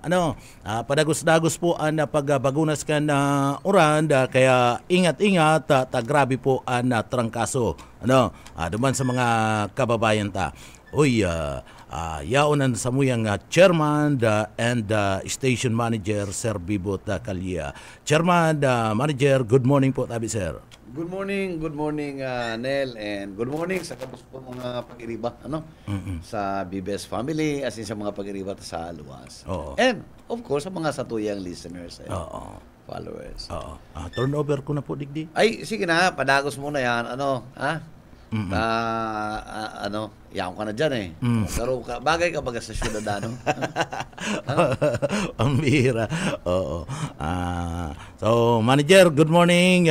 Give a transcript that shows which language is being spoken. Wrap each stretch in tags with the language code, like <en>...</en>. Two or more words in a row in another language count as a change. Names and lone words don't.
<bik>Padagos-dagos po ang pagbagunas ka na uranda, kaya ingat-ingat, grabe po ang trangkaso. Duman sa mga kababayan ta. Uy, yaonan sa muyang Chairman and Station Manager Sir Bibot Calleja.</bik> <en>Chairman, Manager, good morning</en> <bik>po tabi</bik> <en>sir. Good morning, Nel, and good morning</en> <bik>sa kabus po mga pag-iriba sa</bik> <en>BBS family, as in</en> <bik>sa mga pag-iriba sa luwas.</bik> <en>And of course</en> <bik>sa mga satuyang</bik> <en>listeners and followers.</en> <bik>Turnover ko na po digdi. Ay, sige na, padagos muna yan. Yaon ka na dyan eh. Pero bagay ka baga sa Syudadano. Ang bihira.</bik> <en>So, Manager, good morning.</en>